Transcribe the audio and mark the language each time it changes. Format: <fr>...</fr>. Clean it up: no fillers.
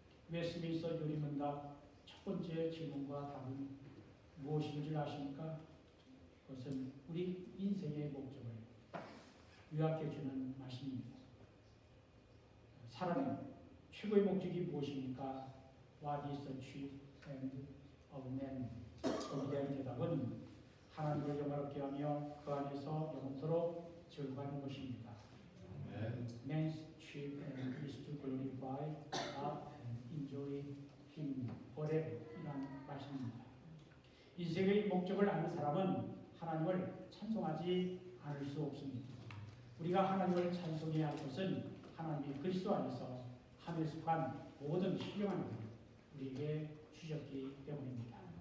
<ko>웨스트민스터 요리문답 첫 번째 질문과 답은 무엇인지 아십니까? 그것은 우리 인생의 목적을 요약해주는 말씀입니다. 사람의 최고의 목적이 무엇입니까?</ko> <en>What is the chief end of man?</en> <ko>거기에 대한 대답은 하나님을 영화롭게 하며 그 안에서 영원토록 즐거워하는 것입니다.</ko> <en>Man's chief end is to glorify God and enjoy Him forever.</en> <ko>이란 말씀입니다. 인생의 목적을 아는 사람은 하나님을 찬송하지 않을 수 없습니다. 우리가 하나님을 찬송해야 할 것은 하나님이 그리스도 안에서 하늘에 속한 모든 신령한 것을 우리에게 주셨기 때문입니다.</ko>